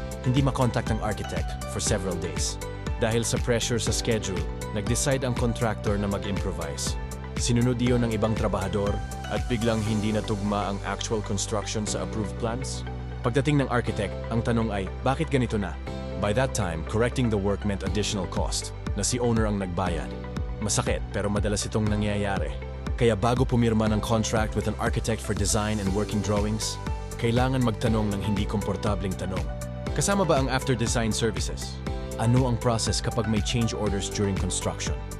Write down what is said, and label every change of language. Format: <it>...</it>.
<tl>Hindi makontak ang architect</tl> <en>for several days.</en> <tl>Dahil sa pressure sa schedule, nag-decide ang contractor na mag-improvise. Sinunod iyon ng ibang trabahador at biglang hindi natugma ang actual construction sa approved plans. Pagdating ng architect, ang tanong ay, bakit ganito na?</tl> <en>By that time, correcting the work meant additional cost,</en> <tl>na si owner ang nagbayad. Masakit, pero madalas itong nangyayari. Kaya bago pumirma ng contract</tl> <en>with an architect for design and working drawings,</en> <tl>kailangan magtanong ng hindi komportabling tanong. Kasama ba ang after-design services? Ano ang process kapag may change orders</tl> <en>during construction?</en>